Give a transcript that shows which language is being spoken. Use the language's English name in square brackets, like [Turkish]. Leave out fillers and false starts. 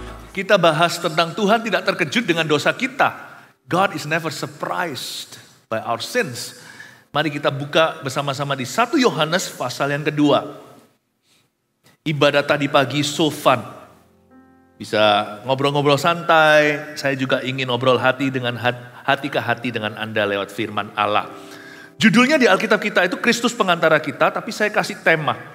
[Indonesian] kita bahas tentang Tuhan tidak terkejut dengan dosa kita. [English] God is never surprised by our sins. [Indonesian] Mari kita buka bersama-sama di 1 Yohanes pasal yang kedua. Ibadat tadi pagi [English] so fun. [Indonesian] Bisa ngobrol-ngobrol santai. Saya juga ingin ngobrol hati ke hati dengan Anda lewat firman Allah. Judulnya di Alkitab kita itu Kristus pengantara kita, tapi saya kasih tema.